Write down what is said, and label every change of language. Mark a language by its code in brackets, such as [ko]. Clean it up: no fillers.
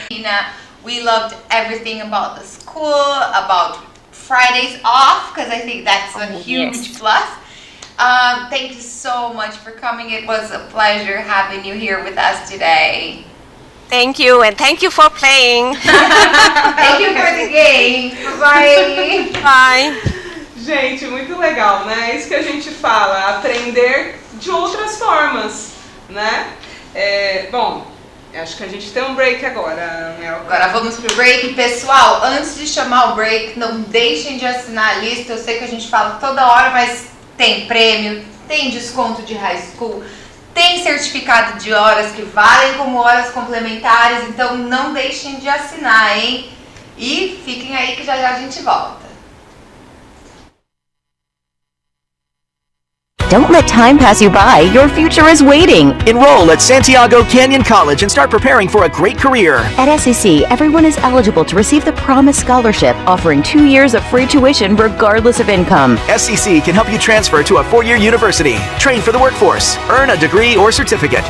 [en] Tina, we loved everything about the school, about Fridays off, because I think that's a huge yes. plus. Thank you so much for coming. It was a pleasure having you here with us today. Thank you, and thank you for playing. Thank you for the game. Bye. Bye. [pt] Gente, muito legal, né? É isso que a gente fala, aprender de outras formas, né? Bom, acho que a gente tem um break agora, Mel. Agora vamos pro break. Pessoal, antes de chamar o break, não deixem de assinar a lista. Eu sei que a gente fala toda hora, mas tem prêmio, tem desconto de high school, tem certificado de horas que valem como horas complementares, então não deixem de assinar, hein? E fiquem aí que já já a gente volta. [en] Don't let time pass you by. Your future is waiting. Enroll at Santiago Canyon College and start preparing for a great career. At SEC, everyone is eligible to receive the Promise Scholarship, offering 2 years of free tuition regardless of income. SEC can help you transfer to a 4-year university, train for the workforce, earn a degree or certificate.